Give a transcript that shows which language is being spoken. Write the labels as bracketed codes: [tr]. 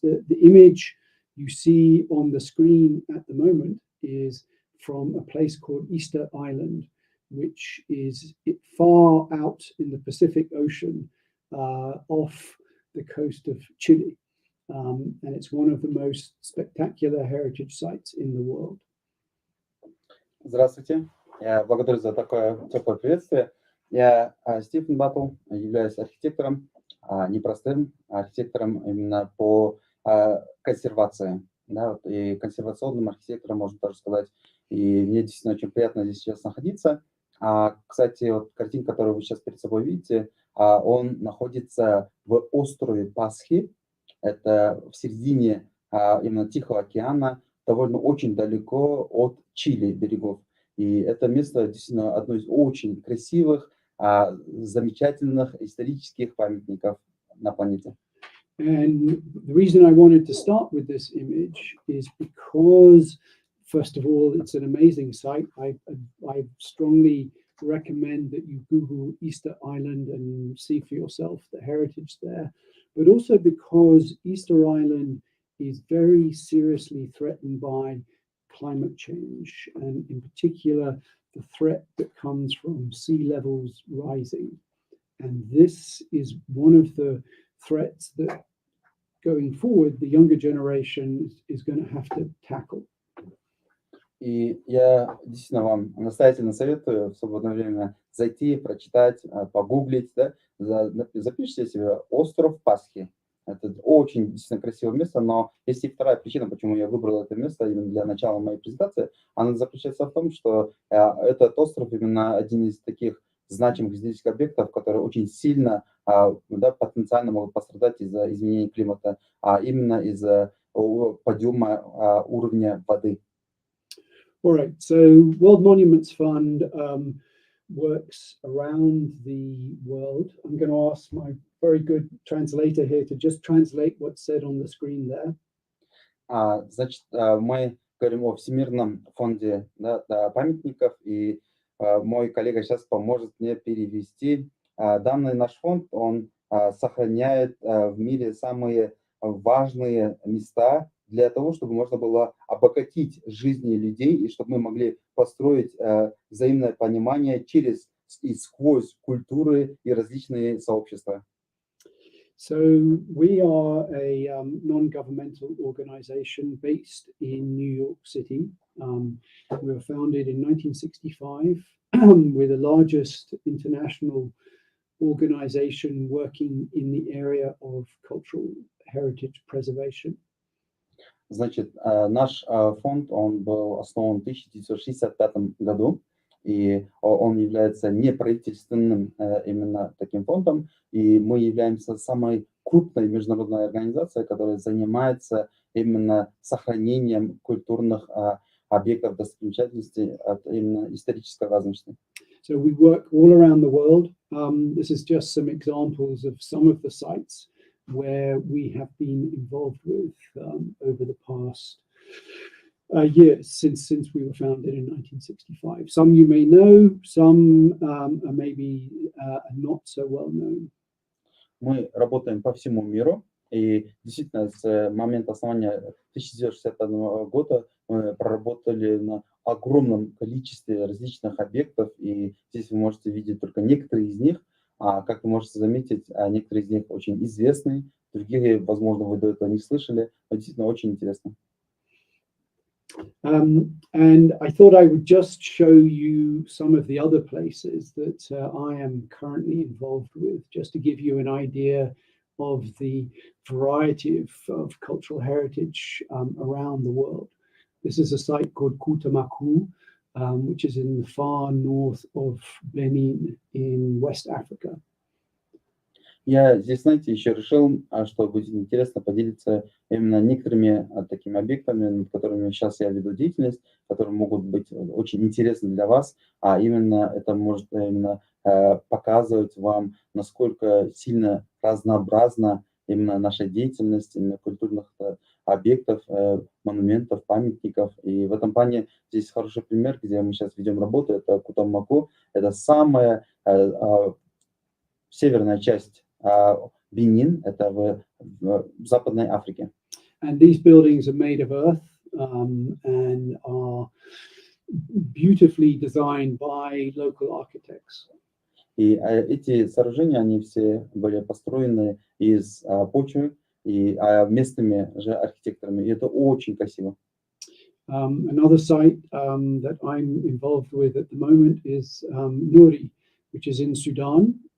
[en] The image you see on the screen at the moment is from a place called Easter Island, which is far out in the Pacific Ocean off the coast of Chile. And it's one of the most spectacular heritage sites in the world. [ru] Здравствуйте, я благодарю за такое теплое приветствие. Я Стефан Батл, являюсь архитектором, непростым архитектором именно по консервации, да, и консервационным архитектором, можно даже сказать. И мне действительно очень приятно здесь сейчас находиться. Кстати, вот картинка, которую вы сейчас перед собой видите, он находится в острове Пасхи. Это в середине именно Тихого океана, довольно очень далеко от Чили берегов. И это место действительно одно из очень красивых, замечательных исторических памятников на планете. [en] And the reason I wanted to start with this image is because, first of all, it's an amazing site. I strongly recommend that you Google Easter Island and see for yourself the heritage there, but also because Easter Island is very seriously threatened by climate change, and in particular, the threat that comes from sea levels rising. And this is one of the threats that, going forward, the younger generation is going to have to tackle. [ru] И я действительно вам настоятельно советую в свободное время зайти, прочитать, погуглить, да, запишите себе остров Пасхи. Это очень действительно красивое место, но есть и вторая причина, почему я выбрал это место именно для начала моей презентации. Она заключается в том, что этот остров именно один из таких значимых исторических объектов, которые очень сильно, да, потенциально могут пострадать из-за изменения климата, а именно из-за подъема уровня воды. [en] All right, so World Monuments Fund works around the world. I'm going to ask my very good translator here to just translate what's said on the screen there. [ru] Значит, мы говорим о Всемирном фонде, да, памятников, и мой коллега сейчас поможет мне перевести. Данный наш фонд, он сохраняет в мире самые важные места для того, чтобы можно было обогатить жизни людей и чтобы мы могли построить взаимное понимание через и сквозь культуры и различные сообщества. [en] So we are a non-governmental organization based in New York City. We were founded in 1965. We're the largest international organization working in the area of cultural heritage preservation. [ru] Значит, наш фонд, он был основан в 1965 году, и он является неправительственным именно таким фондом, и мы являемся самой крупной международной организацией, которая занимается именно сохранением культурных объектов достопримечательностей от именно исторической важности. [en] So we work all around the world. This is just some examples of some of the sites where we have been involved with over the past years since we were founded in 1965. Some you may know, some are maybe not so well known. [ru] Мы работаем по всему миру, и действительно с момента основания 1961 года мы проработали на огромном количестве различных объектов, и здесь вы можете видеть только некоторые из них. Как вы можете заметить, некоторые из них очень известны, другие, возможно, вы до этого не слышали, но действительно очень интересно. [en] And I thought I would just show you some of the other places that I am currently involved with, just to give you an idea of the variety of cultural heritage around the world. This is a site called Kutamaku, which is in the far north of Benin in West Africa. [ru] Я здесь, знаете, еще решил, что будет интересно поделиться именно некоторыми такими объектами, над которыми сейчас я веду деятельность, которые могут быть очень интересны для вас, а именно это может именно показывать вам, насколько сильно разнообразна именно наша деятельность, именно культурных объектов, монументов, памятников. И в этом плане здесь хороший пример, где мы сейчас ведем работу, это Кутамаку, это самая северная часть Бенин, это в Западной Африке. [en] And these buildings are made of earth and are beautifully designed by local architects. [ru] И эти сооружения, они все были построены из почвы и местными же архитекторами, и это очень красиво. [en] Another site that I'm involved with at the moment is Nuri, which is in Sudan.